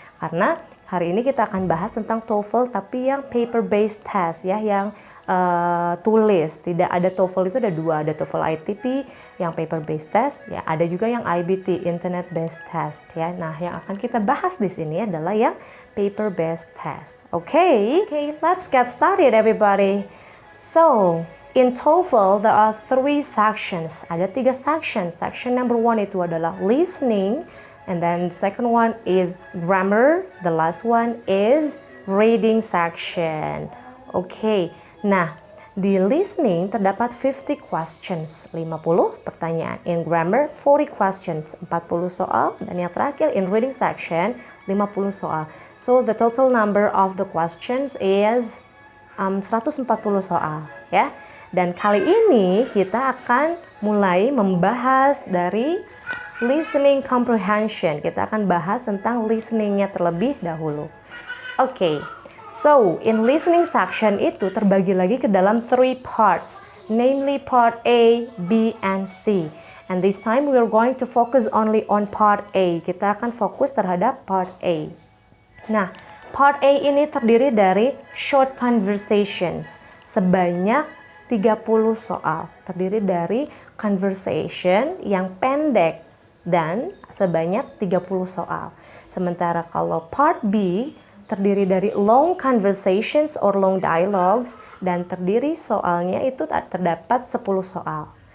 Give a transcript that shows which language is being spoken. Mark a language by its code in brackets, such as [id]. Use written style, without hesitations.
[id] Karena hari ini kita akan bahas tentang TOEFL tapi yang paper based test ya, yang tulis. Tidak ada TOEFL itu ada dua, ada TOEFL ITP yang paper based test ya, ada juga yang IBT internet based test ya. Nah, yang akan kita bahas di sini adalah yang paper based test. [en] Okay, let's get started everybody. So, in TOEFL there are 3 sections. [id] Ada 3 sections. [en] Section number 1 [id] itu adalah [en] listening, and then the second one is grammar, the last one is reading section. Okay. Nah, di listening terdapat 50 questions, 50 pertanyaan. In grammar, 40 questions, [id] 40 soal. Dan yang terakhir, [en] in reading section, 50 soal. So, the total number of the questions is 140 soal. [id] Ya. Dan kali ini kita akan mulai membahas dari listening comprehension. Kita akan bahas tentang listeningnya terlebih dahulu. [en] Oke. So, in listening section [id] itu terbagi lagi ke dalam [en] 3 parts, namely part A, B, and C. And this time we are going to focus only on part A. [id] Kita akan fokus terhadap part A. Nah, part A ini terdiri dari short conversations sebanyak 30 soal. Terdiri dari conversation yang pendek dan sebanyak 30 soal. Sementara kalau part B terdiri dari [en] long conversations or long dialogues [id] dan terdiri soalnya itu terdapat 10 soal.